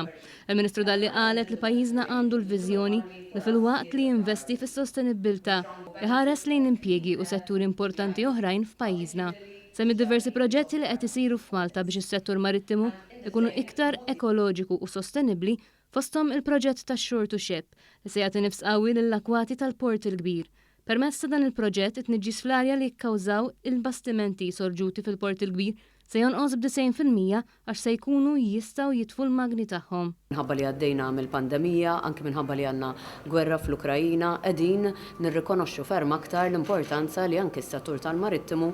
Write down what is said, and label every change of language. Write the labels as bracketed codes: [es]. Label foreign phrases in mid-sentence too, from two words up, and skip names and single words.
[mt] Il-Ministru Dalli qalet li pajjiżna għandu l-viżjoni li fil-waqt li jinvesti fis-sostenibilità iħares lejn impjiegi u setturi importanti oħrajn f'pajjiżna. Semmi diversi proġetti li qed isiru f'Malta biex is-settur marittimu ikunu iktar ekoloġiku u sostenibbli fosthom il-proġett tax-Shore to Ship li se jagħti nifs qawwi lill-akwati tal-port il-kbir. Permezz ta' dan il-proġett it-tniġġis fl-arja li jikkawżaw il-bastimenti sorġuti fil-port il-kbir se jonqos b'90% għax se jkunu jistgħu jitfu l-magni tagħhom. Minħabba li għaddejna mill-pandemija, anke minħabba li għandna gwerra fl-Ukrajina, qegħdin nirrikonoxxu ferm aktar l-importanza li anke s-settur tal-marittimu